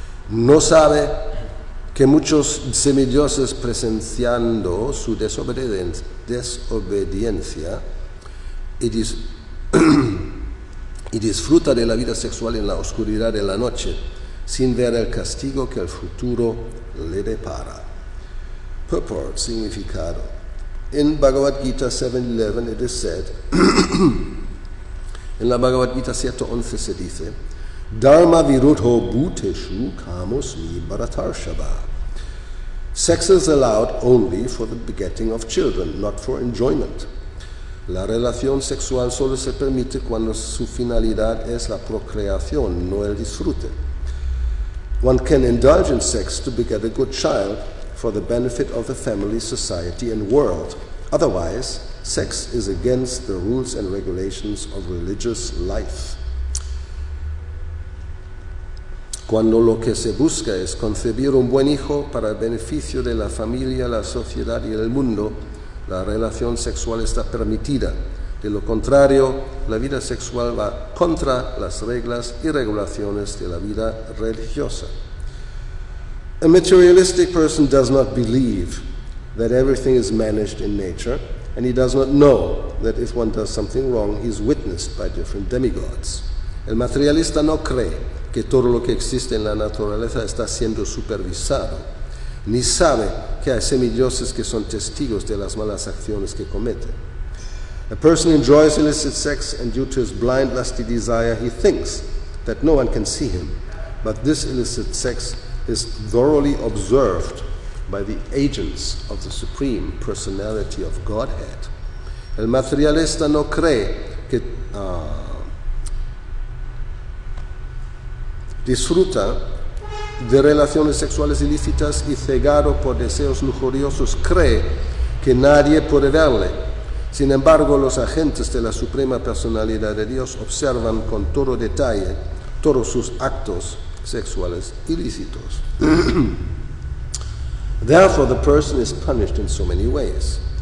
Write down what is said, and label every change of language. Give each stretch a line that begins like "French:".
Spanish: No sabe que muchos semidioses, presenciando su desobediencia y disfruta de la vida sexual en la oscuridad de la noche, sin ver el castigo que el futuro le depara.
English: Purport, significado. In Bhagavad Gita 7.11 it is said,
Spanish: en la Bhagavad Gita 7.11 se dice,
Sanskrit: Dharma virudho bhuteshu kamosmi bharatarshava.
English: Sex is allowed only for the begetting of children, not for enjoyment.
Spanish: La relación sexual solo se permite cuando su finalidad es la procreación, no el disfrute.
English: One can indulge in sex to beget a good child for the benefit of the family, society, and world. Otherwise, sex is against the rules and regulations of religious life.
Spanish: Cuando lo que se busca es concebir un buen hijo para el beneficio de la familia, la sociedad y el mundo, la relación sexual está permitida. De lo contrario, la vida sexual va contra las reglas y regulaciones de la vida religiosa.
English: A materialistic person does not believe that everything is managed in nature, and he does not know that if one does something wrong, he is witnessed by different demigods.
Spanish: El materialista no cree que todo lo que existe en la naturaleza está siendo supervisado, ni sabe que hay semidioses que son testigos de las malas acciones que comete.
English: A person enjoys illicit sex, and due to his blind lusty desire, he thinks that no one can see him. But this illicit sex is thoroughly observed by the agents of the Supreme Personality of Godhead.
Spanish: El materialista no cree que disfruta de relaciones sexuales ilícitas y cegado por deseos lujuriosos cree que nadie puede verle. Sin embargo, los agentes de la Suprema Personalidad de Dios observan con todo detalle todos sus actos sexuales ilícitos.
English: Therefore, the person is punished in so many ways.